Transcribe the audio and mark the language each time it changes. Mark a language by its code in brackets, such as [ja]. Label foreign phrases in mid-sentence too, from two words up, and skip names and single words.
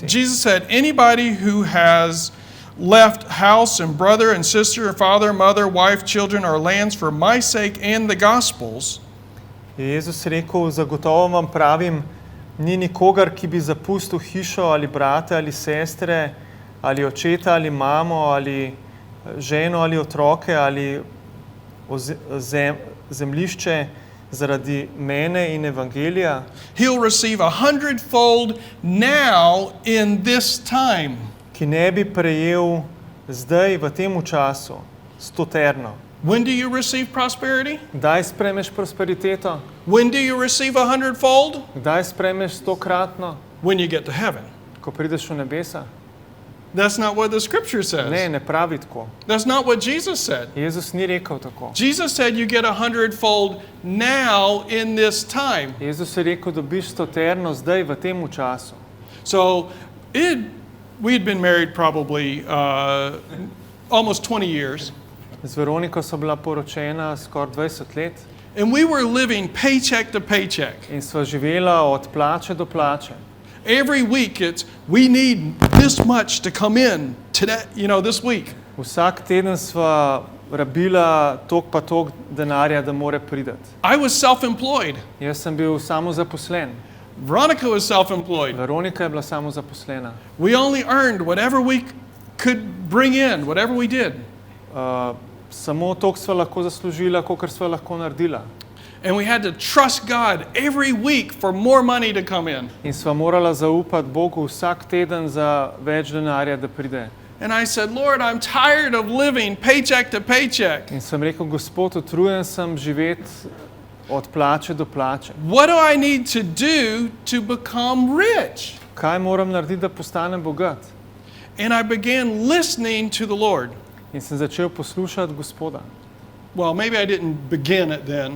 [en] Jesus said, anybody who has left house and brother and sister, father, mother, wife, children, or lands for my sake and the gospel's, [sl] Je Jezus rekel, zagotovo vam pravim, ni nikogar, ki bi zapustil hišo ali brate ali sestre ali očeta ali mamo ali ženo ali otroke ali zemljišče zaradi mene in evangelija, [en] he'll receive 100-fold now in this time. [sl] ki ne bi prejel zdaj v tem času 100-terno. [en] When do you receive prosperity? [sl] Kdaj sprejmeš prosperiteto? [en] When do you receive 100-fold? [sl] Kdaj sprejmeš 100-kratno? [en] When you get to heaven. [sl] Ko prideš v nebesa? [en] That's not what the scripture [sl] Ne, [en] says. [sl] ne pravi tako. [en] That's not what Jesus said. [sl] Jezus ni rekel tako. [en] Jesus said you get 100-fold now in this time. [sl] Jezus je rekel, dobiš 100-terno zdaj v tem času. [en] So we had been married probably almost 20 years. [sl] Z Veroniko so bila poročena skoraj 20 let [en] And we were living paycheck to paycheck. [sl] in sva živela od plače do plače. [en] Every week we need this much to come in today, this week. [sl] Vsak teden sva rabila tok pa tok denarja, da more prideti. [en] I was self-employed. [sl] Jaz sem bil samozaposlen. [en] Veronica was self-employed. [sl] Veronika je bila samozaposlena. [en] We only earned whatever we could bring in, whatever we did. [sl] Samo toliko sva lahko zaslužila, kolikor sva lahko naredila. [en] And we had to trust God every week for more money to come in. [sl] In sva morala zaupati Bogu vsak teden za več denarja, da pride. [en] And I said, Lord, I'm tired of living paycheck to paycheck. [sl] In sem rekel, Gospod, utrujen sem živeti od plače do plače. [en] What do I need to do to become rich? [sl] Kaj moram narediti, da postanem bogat? [en] And I began listening to the Lord. [sl] In sem začel poslušati Gospoda. [en] Well, maybe I didn't begin it then,